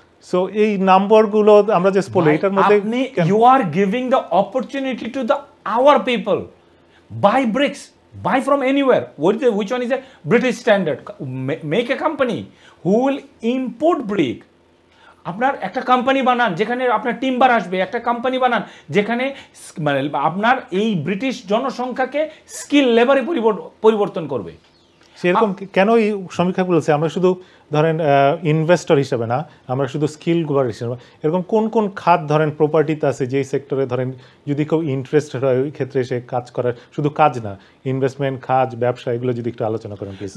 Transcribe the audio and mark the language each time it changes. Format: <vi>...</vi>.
<bn>So এই নাম্বারগুলো আমরা যে বলি, এটার মধ্যে</bn> <en>You are giving the opportunity to the our people, by bricks, buy from anywhere. Which one is a British standard? Make a company who will import brick.</en> <bn>আপনার একটা company বানান যেখানে আপনার টিম্বার আসবে, একটা কোম্পানি বানান যেখানে মানে আপনার এই ব্রিটিশ জনসংখ্যাকে স্কিল লেবারে পরিবর্তন করবে। সেরকম কেন এই সমীক্ষা বলেছে আমরা শুধু ধরেন ইনভেস্টর হিসেবে না, আমরা শুধু স্কিল গুলার হিসেবে, এরকম কোন কোন খাত ধরেন প্রপার্টিতে আছে যেই সেক্টরে ধরেন যদি কেউ ইন্টারেস্টেড হয় ওই ক্ষেত্রে সে কাজ করার, শুধু কাজ না, ইনভেস্টমেন্ট, কাজ, ব্যবসা, এগুলো যদি একটু আলোচনা করেন প্লিজ।</bn>